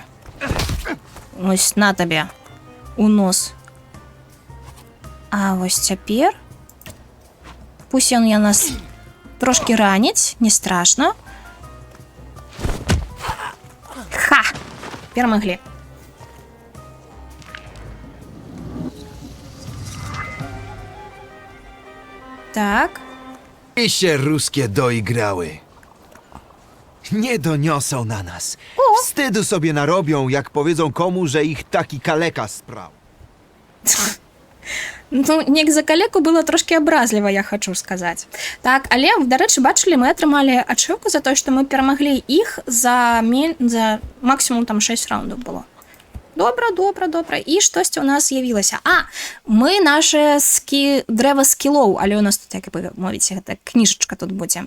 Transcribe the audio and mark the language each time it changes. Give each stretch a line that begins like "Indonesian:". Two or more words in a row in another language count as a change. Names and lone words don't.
Belarusian: Ось на табе. У нос. А вось цяпер. Пусть ён нас трошки раніць, не страшно. Ха! Перамаглі.
Polish: Tak. I się ruskie doigrały. Nie doniosą na nas. Wstydu sobie narobią, jak powiedzą komu, że ich taki kaleka sprał.
Belarusian: Ну, неяк за калеку было трошки абразліва, я хочу сказаць. Так, але, дарэчы, бачылі, мы атрымалі ачыўку за тое, што мы перамаглі іх за максімум там 6 раундаў было. Добра. І штосьці ў нас з'явілася. А, мы наша дрэва скілоў, але ў нас тут, як бы мовіць, гэта кніжачка тут будзе.